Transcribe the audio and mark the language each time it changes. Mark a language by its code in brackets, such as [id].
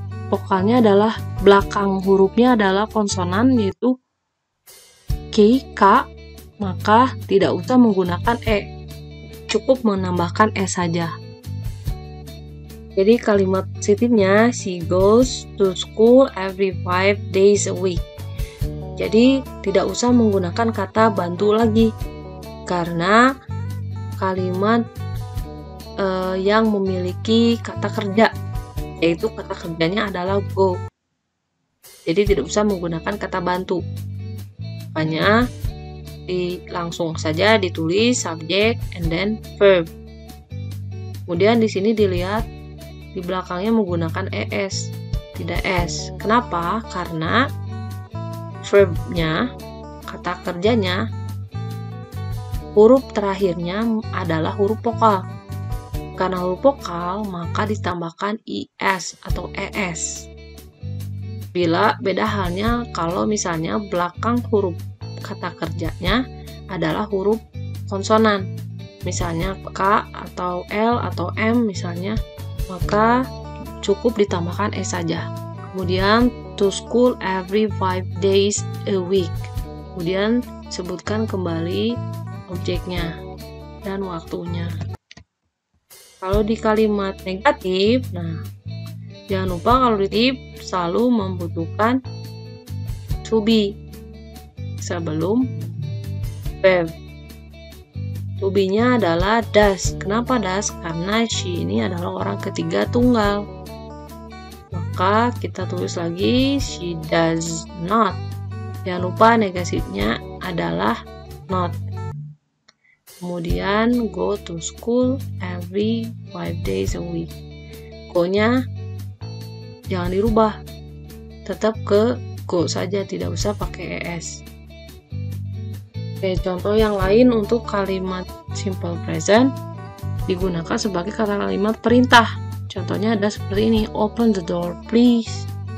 [id] Vokalnya adalah belakang hurufnya adalah konsonan, yaitu K, K, maka tidak usah menggunakan E. Cukup menambahkan E saja. Jadi kalimat positifnya [en] she goes to school every 5 days a week. [id] Jadi tidak usah menggunakan kata bantu lagi, karena kalimat yang memiliki kata kerja, yaitu kata kerjanya adalah go. Jadi tidak usah menggunakan kata bantu. Makanya langsung saja ditulis [en] subject and then verb. [id] Kemudian di sini dilihat di belakangnya menggunakan es, tidak s. Kenapa? Karena verbnya, kata kerjanya, huruf terakhirnya adalah huruf vokal. Karena huruf vokal, maka ditambahkan is atau es. Bila beda halnya kalau misalnya belakang huruf kata kerjanya adalah huruf konsonan, misalnya K atau L atau M misalnya, maka cukup ditambahkan S saja. Kemudian [en] to school every 5 days a week. [id] Kemudian sebutkan kembali objeknya dan waktunya. Kalau di kalimat negatif, nah jangan lupa kalau di tip selalu membutuhkan to be sebelum verb. To be-nya adalah does. Kenapa does? Karena she ini adalah orang ketiga tunggal. Maka kita tulis lagi [en] she does not. [id] Jangan lupa negatifnya adalah not. Kemudian [en] go to school every 5 days a week. [id] Go-nya jangan dirubah, tetap ke go saja, tidak usah pakai es. Oke, contoh yang lain untuk kalimat simple present digunakan sebagai kalimat perintah. Contohnya ada seperti ini, [en] open the door please.